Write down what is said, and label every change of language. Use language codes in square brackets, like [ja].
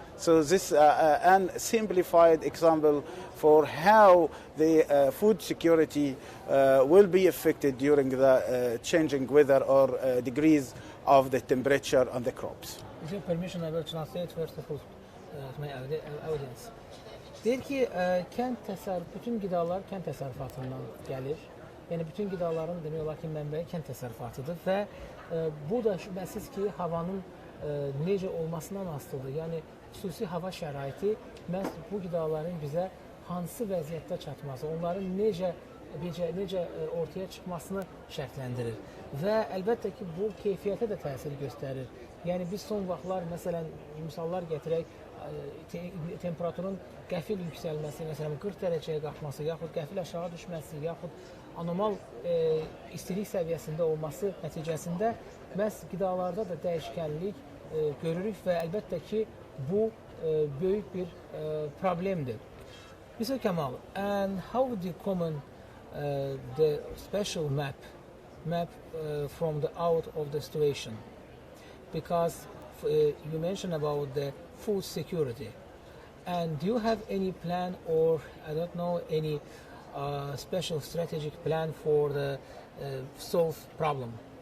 [en] So this an simplified example for how the food security will be affected during the changing weather or degrees of the temperature on the crops. With your permission, I will translate first of all to my audience. [az] Deyir ki, bütün qidalar kənd təsərrüfatından gəlir. Yəni, bütün qidaların demək olar ki, mənbəyi kənd təsərrüfatıdır və bu da şübhəsiz ki, havanın necə olmasından asılıdır. Yəni, xüsusi hava şəraiti məhz bu qidaların bizə hansı vəziyyətdə çatması, onların necə ortaya çıxmasını şərtləndirir. Və əlbəttə ki, bu keyfiyyətə də təsir göstərir. Yəni, biz son vaxtlar, məsələn, misallar gətirək, temperaturun qəfil yüksəlməsi, məsələn, 40 dərəcəyə qalxması, yaxud qəfil aşağı düşməsi, yaxud anormal istilik səviyyəsində olması nəticəsində məhz qidalarda da dəyişkənlik görürük və əlbəttə ki, bu böyük bir problemdir. [en] Mr. Kamal, and how would you comment the special map from the out of the situation? Because you mentioned about the food security, and do you have any plan or I don't know any special strategic plan for the solve problem?